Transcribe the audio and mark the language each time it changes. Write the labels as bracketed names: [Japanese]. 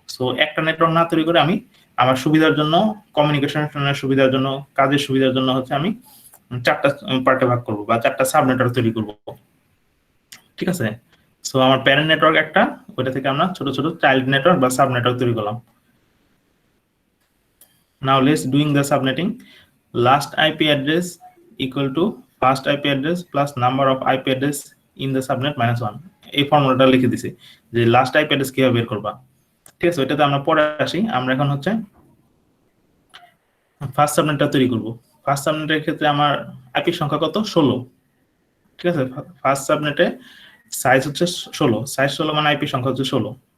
[Bangla] So একটা network না তৈরি করে আমি আমার সুবিধার জন্য, কমিউনিকেশনের সুবিধার জন্য, কাজের সুবিধার জন্য হচ্ছে আমি 4টা পার্টে ভাগ করব বা 4টা সাব নেটওয়ার্ক তৈরি করব, ঠিক আছে। সো আমার প্যারেন্ট নেটওয়ার্ক একটা, ওইটা থেকে আমরা ছোট ছোট চাইল্ড নেটওয়ার্ক বা সাব নেটওয়ার্ক তৈরি করলাম। [English] Now let's doing the subnetting. Last IP address equal to first IP address plus number of IP address in the subnet minus 1. [Bangla] এই ফর্মুলাটা লিখে দিছি যে লাস্ট আইপি অ্যাড্রেস কিভাবে বের করবা, ঠিক আছে। ওইটাতে আমরা পরে আসি। আমরা এখন হচ্ছে ফার্স্ট সাবনেটটা তৈরি করব। ফার্স্ট সাবনেটের ক্ষেত্রে আমার আইপি সংখ্যা কত? 16, ঠিক আছে। ফার্স্ট সাবনেটে সাইজ হচ্ছে 16, সাইজ 16 মানে আইপি সংখ্যা হচ্ছে 16।